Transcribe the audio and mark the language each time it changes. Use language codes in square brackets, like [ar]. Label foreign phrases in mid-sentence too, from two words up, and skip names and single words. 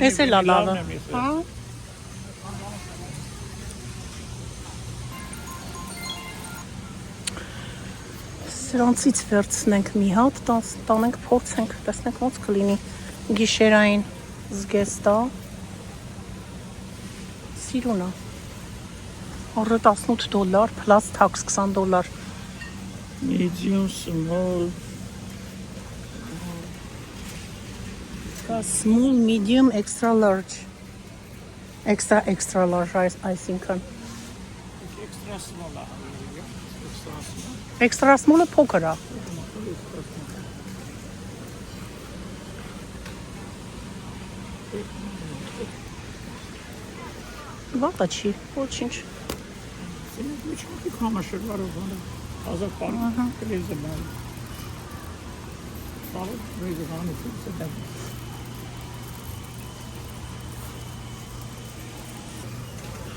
[hy] Էս էլ է լավը։ Հա։ Սրանցից վերցնենք մի հատ, տանենք, փորձենք, տեսնենք ոնց կլինի գիշերային զգեստա։ Սիրուն է։ Օրը $18, [en] plus tax $20։ Medium, small. Small, medium, extra large. Extra large, I think. Extra small. Extra small- [hy] ը փոքր է։ Վատա չի, ոչինչ։ Ինչ կամաշը վարով բանը։ Ազատ պարկ կլեզը բանը։ Պարկ կլեզը բանը ֆիքսը դեմ։